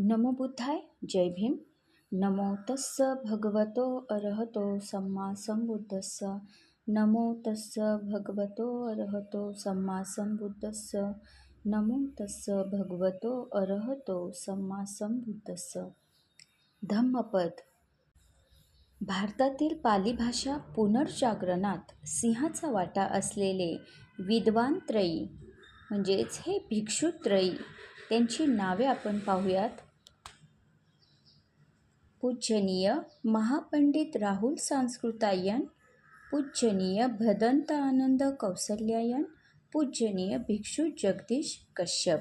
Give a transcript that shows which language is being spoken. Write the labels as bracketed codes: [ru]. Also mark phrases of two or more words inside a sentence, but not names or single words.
[mr] नमो बुद्धाय. जय भीम. [pi] नमो तस्स भगवतो अरहतो सम्मा संबुद्धस्स. नमो तस्स भगवतो अरहतो सम्मा संबुद्धस्स. नमो तस्स भगवतो अरहतो सम्मा संबुद्धस्स. [mr] धम्मपद. भारतातील पाली भाषा पुनर्जागरणात सिंहाचा वाटा असलेले विद्वान त्रयी म्हणजेच हे भिक्षुत्रयी, त्यांची नावे आपण पाहूयात. पूजनीय महापंडित राहुल सांस्कृतायन, पूजनीय भदंत आनंद कौसल्यायन, पूजनीय भिक्षू जगदीश कश्यप.